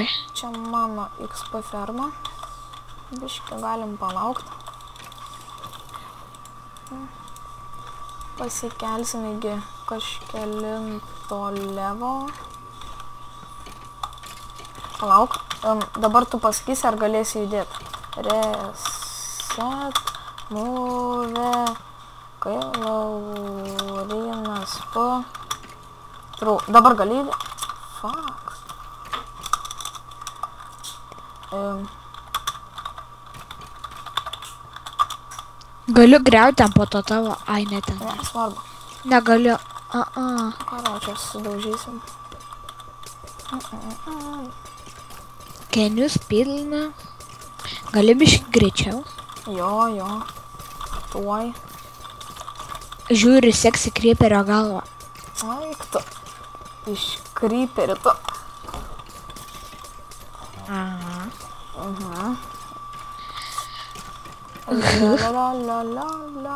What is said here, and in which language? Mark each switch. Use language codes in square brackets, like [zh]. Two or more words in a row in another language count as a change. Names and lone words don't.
[lt] Čia mano XP ferma. Biškį galim palaukti. Pasikelsim iki kažkelinto levo. Palauk. Dabar tu pasakysi, ar galėsi judėti. [en] Reset. Move. [lt] Kai Laurinas P. Dabar gali judėti. Fuck. Galiu griauti ten po to tavo... Ai, ne ten. Ne, svarbu. Negaliu. Karo, čia sudaužysim. [en] Can you speed now? [lt] Gali biškį greičiau. Jo. Tuoj. Žiūri, seksi kryperio galvą. Aik tu. Iš kryperio tu. Aha. La.